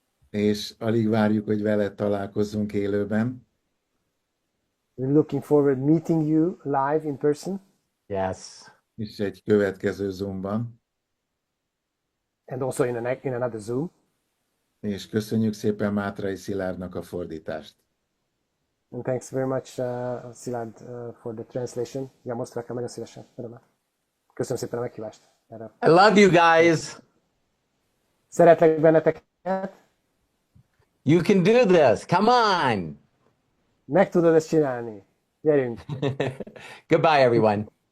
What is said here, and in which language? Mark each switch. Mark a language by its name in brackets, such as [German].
[Hungarian] és alig várjuk, hogy veled találkozzunk élőben. [English] We're looking forward meeting you live in person, Yes. [Hungarian] És egy következő Zoomban. [English] and also in another Zoom. [Hungarian] És köszönjük szépen Mátrai Szilárdnak a fordítást. [English] And thanks very much, Szilárd, for the translation. [Hungarian] Ja, most rakam nagyon szívesen. Örömmel. Köszönöm szépen a meghívást erre. [English] I love you guys. [Hungarian] Szeretlek benneteket. [English] You can do this. Come on. [Hungarian] Meg tudod ezt csinálni. Gyerünk. [English] Goodbye, everyone.